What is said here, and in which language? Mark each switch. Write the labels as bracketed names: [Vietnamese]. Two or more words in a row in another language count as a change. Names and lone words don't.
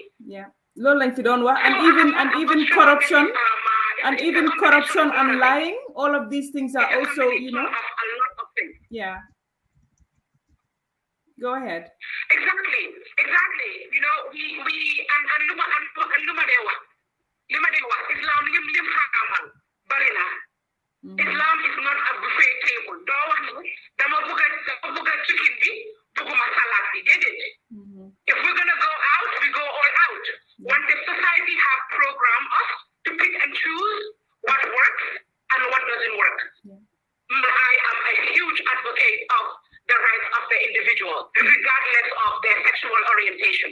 [English] Yeah. Low length don't work, and even corruption, and lying. All of these things are also, a lot of things. Yeah. Go ahead. Exactly. [Wolof] We luma de wax Islam lim xaramal bari na. [English] Islam is not a buffet table. [Wolof] Do wax ni dama bëgga chicken bi bëgguma salad bi déedéet. [English] If we're gonna go out, we go all out. When the society have programmed us to pick and choose what works and what doesn't work. I am a huge advocate of the rights of the individual, regardless of their sexual orientation.